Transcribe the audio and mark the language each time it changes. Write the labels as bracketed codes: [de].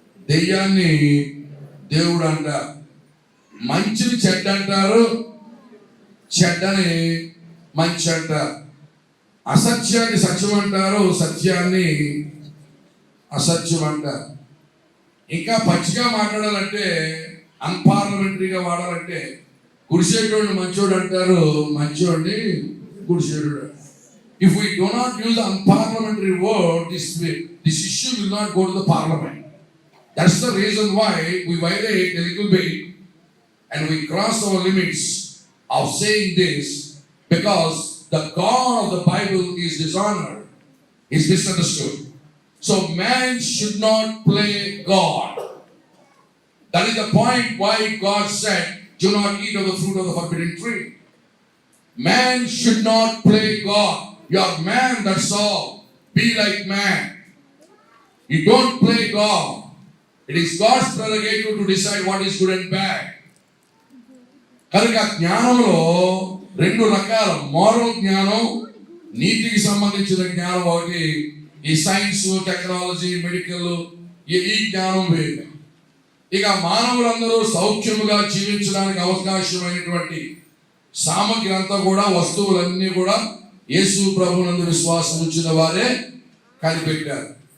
[te] దెయ్యాన్ని దేవుడు అంటారు, మంచిని చెడ్డ అంటారు, చెడ్డని మంచి అంటారు, అసత్యాన్ని సత్యం అంటారు, సత్యాన్ని అసత్యం అంటారు. ఇంకా పచ్చిగా మాట్లాడాలంటే, అన్పార్లమెంటరీగా వాడాలంటే, గుడిసేటోడిని మంచోడు అంటారు, మంచోడిని గుడిసేడు. [en] If we do not use unparliamentary word, this issue will not go to the parliament. That's the reason why we violate a little bit and we cross our limits of saying this, because the God of the Bible is dishonored, is misunderstood. So man should not play God. That is the point why God said, do not eat of the fruit of the forbidden tree. Man should not play God. You are man, that's all. Be like man. You don't play God. It is God's prerogative to decide what is good and bad. [te] కనుక జ్ఞానంలో రెండు రకాల, moral జ్ఞానం, నీతికి సంబంధించిన జ్ఞానం ఒకటి, ఈ సైన్స్, టెక్నాలజీ, మెడికల్, ఈ జ్ఞానం వేరు. ఇక మానవులందరూ సౌఖ్యముగా జీవించడానికి అవకాశమైనటువంటి సామగ్రి అంతా కూడా, వస్తువులన్నీ కూడా యేసు ప్రభునందు విశ్వాసం ఉంచిన వారే కనిపెట్టారు.